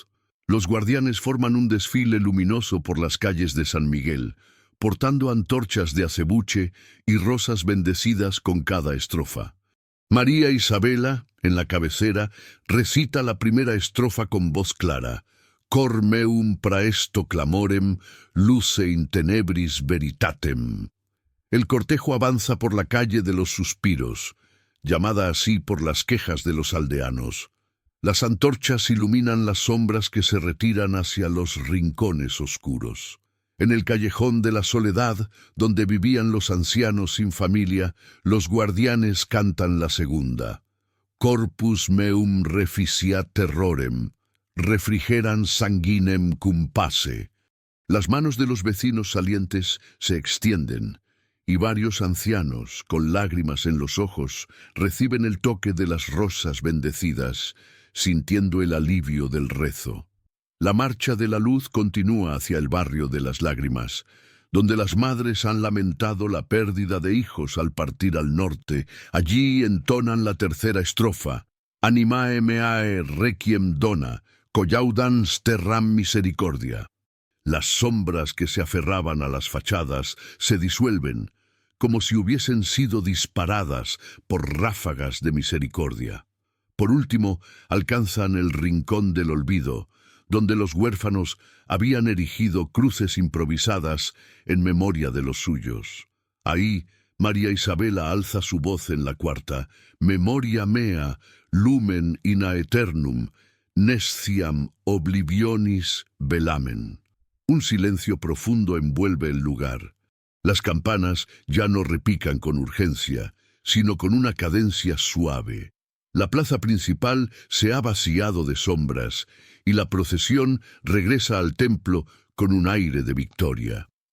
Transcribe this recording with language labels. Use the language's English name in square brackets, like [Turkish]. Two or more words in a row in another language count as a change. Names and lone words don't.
[Spanish] Los guardianes forman un desfile luminoso por las calles de San Miguel, portando antorchas de acebuche y rosas bendecidas con cada estrofa. María Isabela, en la cabecera, recita la primera estrofa con voz clara: [Latin] Cor meum praesto clamorem, luce in tenebris veritatem. [Spanish] El cortejo avanza por la calle de los suspiros, llamada así por las quejas de los aldeanos. Las antorchas iluminan las sombras que se retiran hacia los rincones oscuros. En el callejón de la soledad, donde vivían los ancianos sin familia, los guardianes cantan la segunda. [Latin] Corpus meum reficiat terrorem, refrigeran sanguinem cum pace. [Spanish] Las manos de los vecinos salientes se extienden, y varios ancianos, con lágrimas en los ojos, reciben el toque de las rosas bendecidas, sintiendo el alivio del rezo. La marcha de la luz continúa hacia el barrio de las lágrimas, donde las madres han lamentado la pérdida de hijos al partir al norte. Allí entonan la tercera estrofa: [Latin] Animae meae requiem dona, collaudans terram misericordia. [Spanish] Las sombras que se aferraban a las fachadas se disuelven, como si hubiesen sido disparadas por ráfagas de misericordia. Por último, alcanzan el rincón del olvido, donde los huérfanos habían erigido cruces improvisadas en memoria de los suyos. Ahí, María Isabela alza su voz en la cuarta: [Latin] Memoria mea, lumen in aeternum, nesciam oblivionis velamen. [Spanish] Un silencio profundo envuelve el lugar. Las campanas ya no repican con urgencia, sino con una cadencia suave. La plaza principal se ha vaciado de sombras, y la procesión regresa al templo con un aire de victoria.